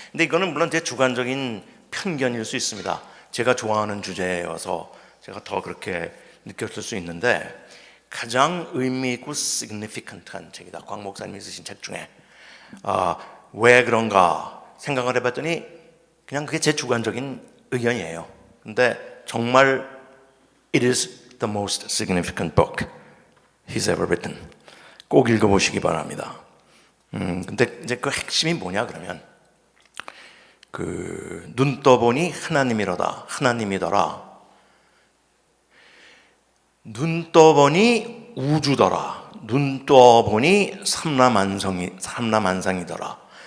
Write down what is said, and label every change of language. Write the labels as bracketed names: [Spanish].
[Korean] 근데 이거는 물론 제 주관적인 편견일 수 있습니다. 제가 좋아하는 주제여서 제가 더 그렇게 느꼈을 수 있는데 가장 의미 있고 significant한 책이다. 광 목사님이 쓰신 책 중에. 왜 그런가 생각을 해봤더니 그냥 그게 제 주관적인 의견이에요. 근데 정말 [English] it is the most significant book he's ever written. [Korean] 꼭 읽어보시기 바랍니다. 근데 이제 그 핵심이 뭐냐 그러면 눈 떠보니 하나님이로다. 하나님이더라. 눈 떠보니 우주더라. 눈 떠보니 삼라만상이더라.